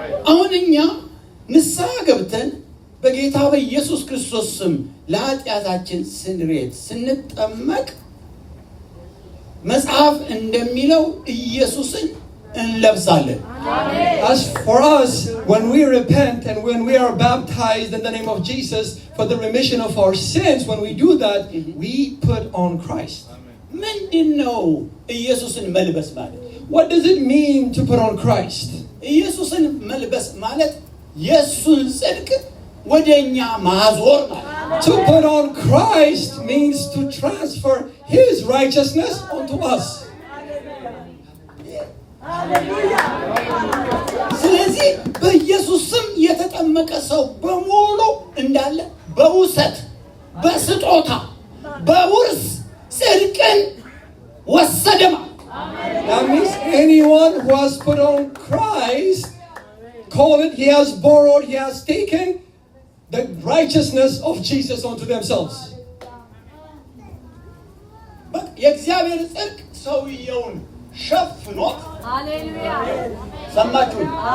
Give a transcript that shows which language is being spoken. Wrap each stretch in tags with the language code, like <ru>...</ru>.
<am>አሁን እኛ ንስሐ ገብተን በጌታ በኢየሱስ ክርስቶስ ስም ለኃጢአታችን ስንሬት ስንጠመቅ መጽሐፍ እንደሚለው ኢየሱስን እንለብሳለን።</am> <en>As for us, when we repent and when we are baptized in the name of Jesus for the remission of our sins, when we do that, we put on Christ.</en> <am>ምንድነው ኢየሱስን መልበስ ማለት?</am> <en>What does it mean to put on Christ?</en> <am>ኢየሱስን መልበስ ማለት የሱን ጽድቅ ወደኛ ማዞር ማለት።</am> <en>To put on Christ means to transfer his righteousness onto us.</en> <am>ስለዚህ በኢየሱስ ስም የተጠመቀ ሰው በሙሉ እንዳለ በውሰት በስጦታ በውርስ ጽድቅን ወሰደማ።</am> <en>That means anyone who has put on Christ, call it, he has borrowed, he has taken the righteousness of Jesus onto themselves.</en> <am>የእግዚአብሔር ጽድቅ ሰውየውን ሸፍኖት፣ ሃሌሉያ ሰማችሁ?</am>